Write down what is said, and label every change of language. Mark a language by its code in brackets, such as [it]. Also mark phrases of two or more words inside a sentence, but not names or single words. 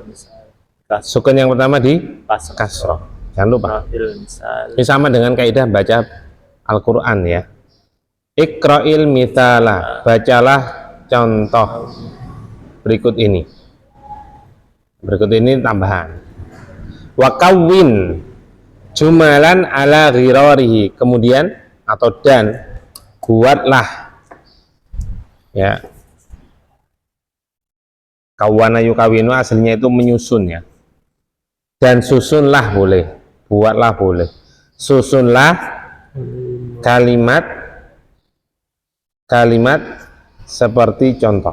[id] Sukun yang pertama di kasroh. Jangan lupa. Ini sama dengan kaidah baca Al-Quran ya. [ar] اقرأ المثال, [id] bacalah contoh berikut ini. Berikut ini tambahan. [ar] وكوّن جملا على غراره, [id] kemudian atau dan buatlah ya. [ar] كوّن يكوّن [id] aslinya itu menyusun ya. Dan susunlah boleh, buatlah boleh. Susunlah kalimat seperti contoh.